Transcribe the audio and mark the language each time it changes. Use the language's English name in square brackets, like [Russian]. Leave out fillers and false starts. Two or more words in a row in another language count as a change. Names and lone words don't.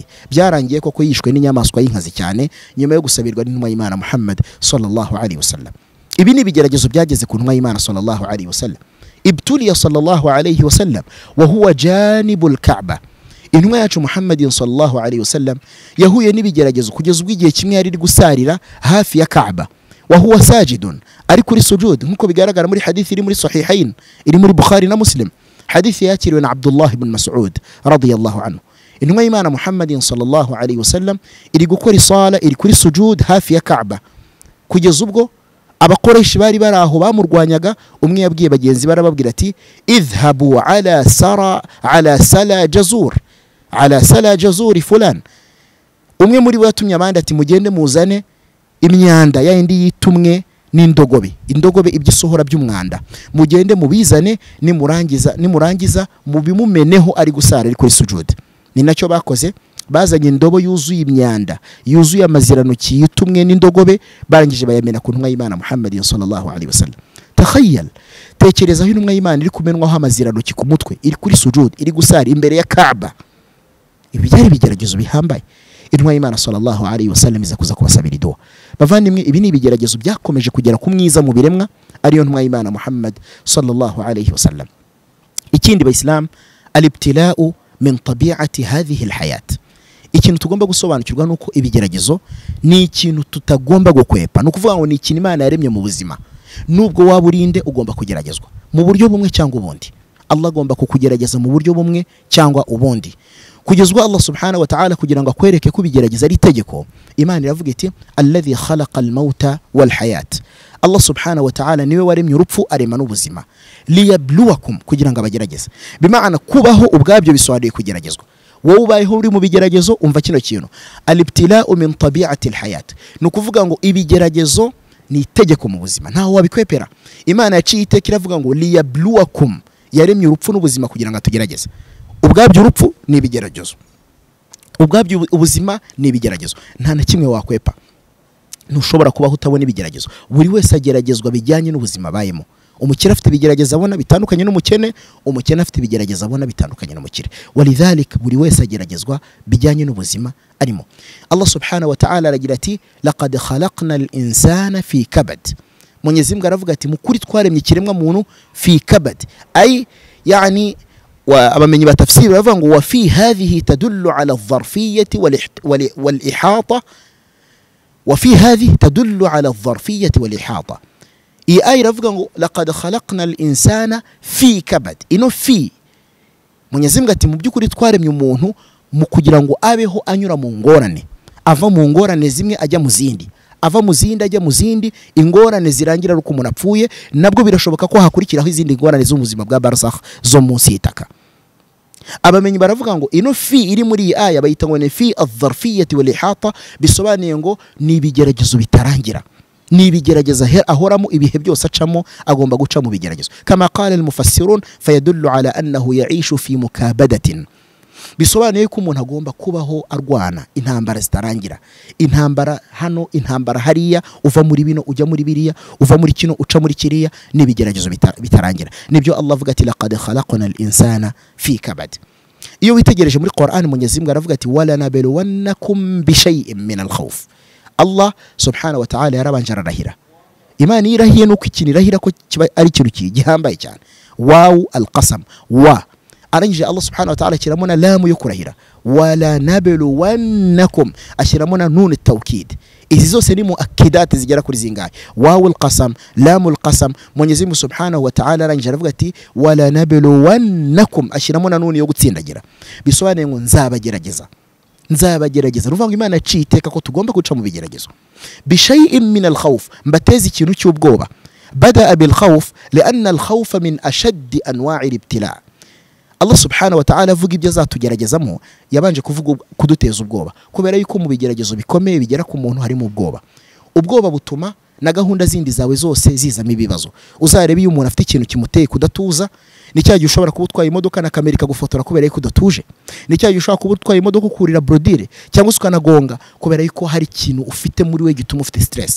[Kinyarwanda] Byarangiye koko yishwe n'inyamaswa y'inkazi cyane nyuma yo gusabirwa n'intumwa y'Imana Muhammad [Arabic] صلى الله عليه وسلم. [Kinyarwanda] Ibi ni bigeragezo byageze ku ntumwa y'Imana [Arabic] صلى الله عليه وسلم. ابتلي صلى الله عليه وسلم وهو جانب الكعبة. [Kinyarwanda] Intumwa yacu Muhammadin [Arabic] صلى الله عليه وسلم [Kinyarwanda] yahuye n'ibigeragezo kugeza ubwo igihe kimwe yari gusarira hafi ya Kaaba, [Arabic] وهو ساجد, [Kinyarwanda] ari kuri sujud, nkuko bigaragara muri hadithi iri muri sahihain, iri muri Bukhari na Muslim, hadithi yakiriwe na Abdullah ibn Mas'ud [Arabic] رضي الله عنه. [Kinyarwanda] Intumwa y'Imana Muhammadin [Arabic] صلى الله عليه وسلم [Kinyarwanda] iri gukora sala, iri kuri sujud hafi ya Kaaba, kugeza ubwo abakoresha bari baraho bamurwanyaga. Umwe yabwiye bagenzi barababwira ati [Arabic] اذهبوا إلى سلا جزور فلان. [Kinyarwanda] Umwe muri bo yatumye abandi ati mugende muzane imyanda yindi yitumwe n'indogobe, indogobe ibyisohora by'umwanda, mugende mubizane, nimurangiza mubimumeneho ari gusara ari kuri sujud. Ni nacyo bakoze, bazanye indobo yuzuye imyanda, yuzuye amaziranuki yitumwe n'indogobe, barangije bayamena ku ntumwa y'Imana Muhammad [Arabic] صلى الله عليه وسلم. [Kinyarwanda] Takhayyal, tekereza aho intumwa y'Imana iri kumenwaho amaziranuki ku mutwe, iri kuri sujud, iri gusara imbere ya Kaaba. Ibi byari bigeragezo bihambaye. Intumwa y'Imana [Arabic] صلى الله عليه وسلم [Kinyarwanda] iza kuza kubasabira idua. Bavandimwe, ibi ni ibigeragezo byakomeje kugera ku mwiza mu biremwa ariyo ntumwa y'Imana Muhammad [Arabic] صلى الله عليه وسلم. [Kinyarwanda] Ikindi bayislam, [Arabic] الابتلاء من طبيعة هذه الحياة. [Kinyarwanda] Ikintu tugomba gusobanukirwa nuko ibigeragezo ni ikintu tutagomba gukwepa. No kuvuga ngo ni ikintu Imana yaremye mu buzima. Nubwo waburinde ugomba kugeragezwa mu buryo bumwe cyangwa ubundi. Allah agomba kukugerageza mu buryo bumwe cyangwa ubundi. Kugezwa [Arabic] الله سبحانه وتعالى [Kinyarwanda] kugira ngo akwereke ko bigerageza ari itegeko. Imana iravuga iti [Arabic] الذي خلق الموت والحياة. الله سبحانه وتعالى [Kinyarwanda] niwe waremye urupfu arema n'ubuzima. Liyabluwakum, kugira ngo abagerageze. Bimaana kubaho ubwabyo bisobanuye kugeragezwa. Wowe ubayeho uri mu bigeragezo, umva kino kintu, [Arabic] الابتلاء من طبيعة الحياة. [Kinyarwanda] No kuvuga ngo ibigeragezo ni itegeko mu buzima, ntaho wabikwepera. Imana yaciye iteka iravuga ngo liyabluwakum, yaremye urupfu n'ubuzima kugira ngo atugerageze. Ubwabyo urupfu ni ibigeragezo, ubwabyo ubuzima ni ibigeragezo. Nta na kimwe wakwepa, ntushobora kubaho utabona ibigeragezo. Buri wese ageragezwa bijyanye n'ubuzima bayemo. Umukire afite ibigerageza abona bitandukanye n'umukene, umukene afite ibigerageza abona bitandukanye n'umukire. Walidhalik buri wese ageragezwa bijyanye n'ubuzima arimo. [Arabic] الله سبحانه وتعالى [Kinyarwanda] aragira ati [Arabic] لقد خلقنا الإنسان في كبد. [Kinyarwanda] Mwenyezi Mungu aravuga ati mukuri twaremye ikiremwa muntu [Arabic] في كبد، أي يعني [Kinyarwanda] abamenyi batafsiri baravuga ngo [Arabic] وفي هذه تدل على الظرفية والإحاطة، وفي هذه تدل على الظرفية والإحاطة. [Kinyarwanda] Iyi aya iravuga ngo [Arabic] لقد خلقنا الإنسان في كبد. [Kinyarwanda] Ino fi, Mwenyezi Mungu ati mu byukuri twaremye umuntu mu kugira ngo abeho anyura mu ngorane, ava mu ngorane zimwe ajya mu zindi, ava mu zindi ajya mu zindi. Ingorane zirangira ruko umuntu apfuye, nabwo birashoboka ko hakurikiraho izindi ngorane z'ubuzima bwa barzakh zo munsi y'itaka. Abamenyi baravuga ngo ino fi iri muri iyi aya bayita ngo ni [Arabic] في الظرفية والإحاطة, [Kinyarwanda] bisobanuye ngo ni ibigeragezo bitarangira, ni ibigerageza ahoramo ibihe byose acamo, agomba guca mu bigeragezo. [Arabic] كما قال المفسرون فيدل على أنه يعيش في مكابدة. [Kinyarwanda] Bisobanuye ko umuntu agomba kubaho arwana intambara zitarangira, intambara hano, intambara hariya, uva muri bino ujya muri biriya, uva muri kino uca muri kiriya, n'ibigeragezo bitarangira. Nibyo Allah avuga ati [Arabic] لقد خلقنا الإنسان في كبد. [Kinyarwanda] Iyo witegereje muri Qur'an, Mwenyezi Mungu aravuga ati [Arabic] ولنبلونكم بشيء من الخوف. الله سبحانه وتعالى [Kinyarwanda] yarabanje ararahira. Imana irahiye nuko ikintu irahira ko kiba ari ikintu gihambaye cyane. [Arabic] واو القسم، و [Kinyarwanda] arangije [Arabic] الله سبحانه وتعالى [Kinyarwanda] ashyiramo lamu yo kurahira, [Arabic] ولنبلونكم [Kinyarwanda] ashyiramo [Arabic] نون التوكيد. [Kinyarwanda] Izi zose ni muakkidat zigera kuri zingahe, [Arabic] واو القسم، لام القسم. [Kinyarwanda] Mwenyezi Mungu [Arabic] سبحانه وتعالى [Kinyarwanda] arangije aravuga ati [Arabic] ولنبلونكم [Kinyarwanda] ashyiramo nun yo gutsindagira. Bisobanuye ngo nzabagerageza, nzabagerageza. Ruvuga ngo Imana yaciye iteka ko tugomba guca mu bigeragezo. [Arabic] بشيء من الخوف, [Kinyarwanda] mbateze ikintu cy'ubwoba. [Arabic] بدأ بالخوف لأن الخوف من أشد أنواع الابتلاء'. الله سبحانه وتعالى [Kinyarwanda] avuga ibyo azatugeragezamo, yabanje kuvuga kuduteza ubwoba, kubera yuko mu bigeragezo bikomeye bigera ku muntu harimo ubwoba. Ubwoba butuma na gahunda zindi zawe zose zizamo ibibazo. Uzarebe iyo umuntu afite ikintu kimuteye kudatuza, ni cyagiye ushobora kuba utwaye imodoka na kamera ikagufotora kubera yuko udatuje, ni cyagiye ushobora kuba utwaye imodoka ukurira brodire cyangwa ukanagonga kubera yuko hari ikintu ufite muri we gituma ufite stress.